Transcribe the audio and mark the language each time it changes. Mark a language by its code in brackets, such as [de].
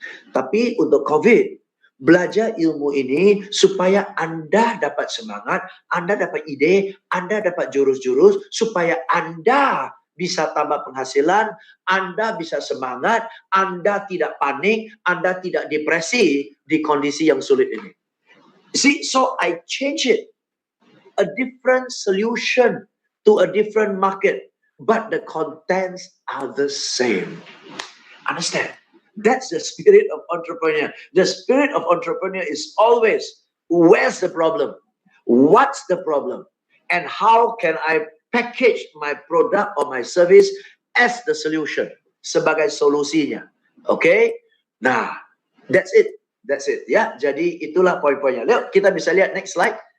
[id] Tapi untuk COVID, belajar ilmu ini supaya Anda dapat semangat, Anda dapat ide, Anda dapat jurus-jurus supaya Anda bisa tambah penghasilan, Anda bisa semangat, Anda tidak panik, Anda tidak depresi di kondisi yang sulit ini. [en] See, so I change it. A different solution to a different market, but the contents are the same. Understand? That's the spirit of entrepreneur. The spirit of entrepreneur is always, where's the problem? What's the problem? And how can I package my product or my service as the solution? [id] Sebagai solusinya. [en] Okay? Nah, that's it. That's it. [id] Ya, jadi itulah poin-poinnya. Lihat, kita bisa lihat next slide.